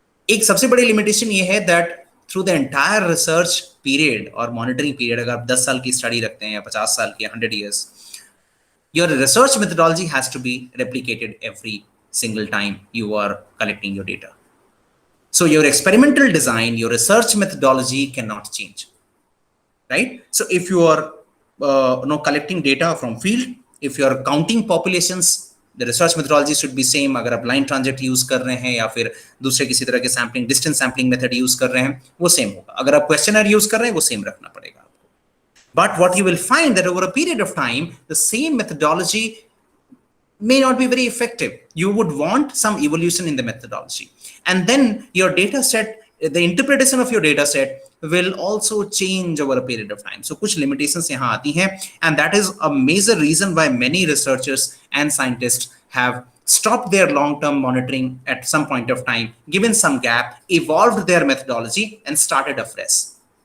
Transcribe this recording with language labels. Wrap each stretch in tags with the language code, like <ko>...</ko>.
<hi>एक सबसे बड़ी लिमिटेशन ये है</hi> <en>that through the entire research period or monitoring period,</en> <hi>अगर आप 10 साल की</hi> <en>Study रखते हैं या 50 साल की 100 years, your research methodology has to be replicated every single time you are collecting your data. So your experimental design, your research methodology cannot change, right? So if you are collecting data from field, if you are counting populations, the research methodology should be same.</en> <hi>अगर आप line transit use कर रहे हैं या फिर दूसरे किसी तरह के sampling, distance sampling method use कर रहे हैं, वो same होगा. अगर आप questionnaire use कर रहे हैं, वो same रखना पड़ेगा आपको.</hi> <en>But what you will find that over a period of time, the same methodology may not be very effective. You would want some evolution in the methodology. And then your data set, the interpretation of your data set will also change over a period of time. So</en> <hi>कुछ limitations यहाँ आती हैं,</hi> <en>and that is a major reason why many researchers and scientists have stopped their long-term monitoring at some point of time, given some gap, evolved their methodology and started afresh.</en>